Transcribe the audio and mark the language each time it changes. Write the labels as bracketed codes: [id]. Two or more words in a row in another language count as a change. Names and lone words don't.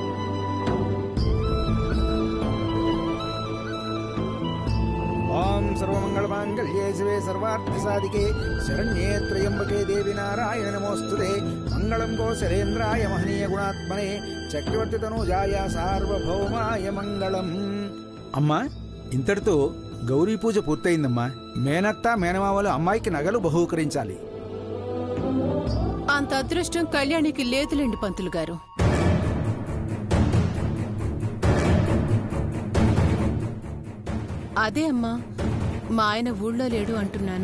[sa] ओम सर्वमंगलमांगल्ये शिवे सर्वार्थसाधिके शरण्ये त्र्यंबके देवी नारायण नमोस्तुते मंगलम कौशलेन्द्राय महनीय गुणात्मने चक्रवर्ती तनुजाय सार्वभौमाय मंगलम। [te] అమ్మా, ఇంతటితో గౌరీ పూజ పూర్తయిందమ్మా. మేనత్త మేనమామలు అమ్మాయికి నగలు బహూకరించాలి. అంత అదృష్టం కళ్యాణికి లేదులేండి పంతులు గారు. అదే అమ్మా, మా ఆయన ఊళ్ళో లేడు అంటున్నాను.